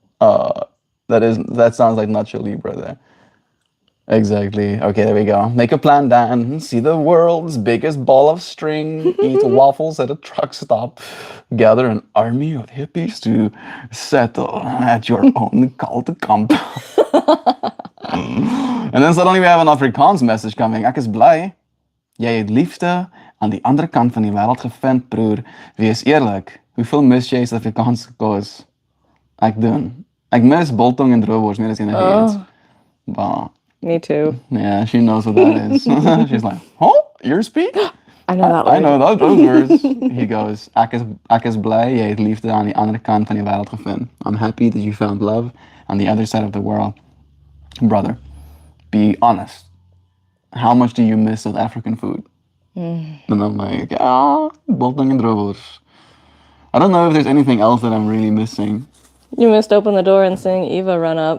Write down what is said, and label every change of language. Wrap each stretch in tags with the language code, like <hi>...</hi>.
<en>That sounds like Nacho Libre there. Exactly. Okay, there we go. Make a plan, Dan. See the world's biggest ball of string. Eat waffles at a truck stop. Gather an army of hippies to settle at your own cult compound. And then suddenly we have an Afrikaans message coming.</en> <af>Ek is bly. Jy het liefde aan die ander kant van die wêreld gevind, broer. Wees eerlik. Hoeveel mis jy Suid-Afrikaanse kos? Ek doen. Ek mis biltong en droewors meer as enigiets. Wow.</af> <en>Me too. Yeah, she knows what that is. She's like, huh? Your speak? I know that word. I know those words. He goes,</en> <af>ek is bly jy het liefde aan die ander kant van die wêreld gevind.</af> <en>I'm happy that you found love on the other side of the world. Brother, be honest. How much do you miss South African food? And I'm like, biltong and droewors. I don't know if there's anything else that I'm really missing. You missed open the door and seeing Eva run up.</en>